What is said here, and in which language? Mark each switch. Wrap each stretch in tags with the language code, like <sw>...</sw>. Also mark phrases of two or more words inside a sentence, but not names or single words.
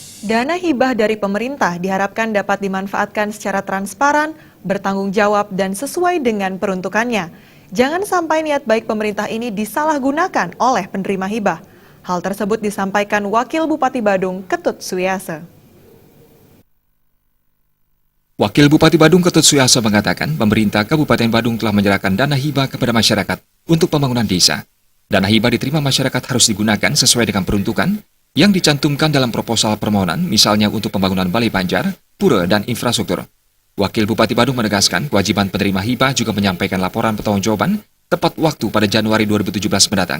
<id>Dana hibah dari pemerintah diharapkan dapat dimanfaatkan secara transparan, bertanggung jawab, dan sesuai dengan peruntukannya. Jangan sampai niat baik pemerintah ini disalahgunakan oleh penerima hibah. Hal tersebut disampaikan Wakil Bupati Badung, Ketut Suyase. Wakil Bupati Badung Ketut Suyase mengatakan pemerintah Kabupaten Badung telah menyerahkan dana hibah kepada masyarakat untuk pembangunan desa. Dana hibah diterima masyarakat harus digunakan sesuai dengan peruntukan yang dicantumkan dalam proposal permohonan, misalnya untuk pembangunan balai banjar, pura, dan infrastruktur. Wakil Bupati Badung menegaskan kewajiban penerima hibah juga menyampaikan laporan pertanggungjawaban tepat waktu pada Januari 2017 mendatang.</id>